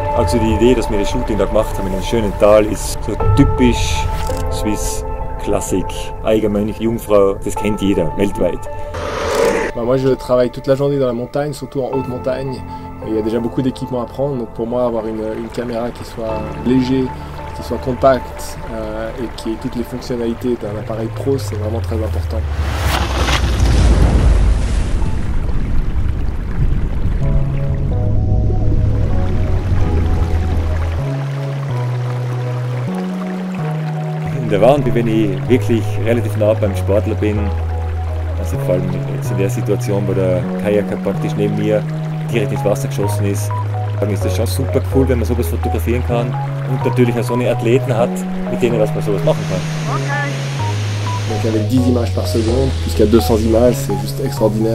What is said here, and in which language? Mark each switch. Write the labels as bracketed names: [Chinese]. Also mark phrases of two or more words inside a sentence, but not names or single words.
[German] so die Idee, dass wir das Shooting da gemacht haben in einem schönen Tal, ist so typisch Swiss Klassik. Eigenmönch, Jungfrau, das kennt jeder, weltweit. [French] Moi je travaille toute la journée dans la montagne, surtout en haute montagne. Il y a déjà beaucoup d'équipements à prendre, donc pour moi avoir une caméra qui soit léger, qui soit compacte et qui ait toutes les fonctionnalités d'un appareil pro, c'est vraiment très important. [German] In der Wand, wenn ich wirklich relativ nah beim Sportler bin, also vor allem jetzt in der Situation, wo der Kajaker praktisch neben mir direkt ins Wasser geschossen ist, dann ist das schon super cool, wenn man sowas fotografieren kann und natürlich auch so eine Athleten hat, mit denen was man sowas machen kann. [French] Donc avec 10 images par seconde, jusqu'à 200 images, c'est juste extraordinaire.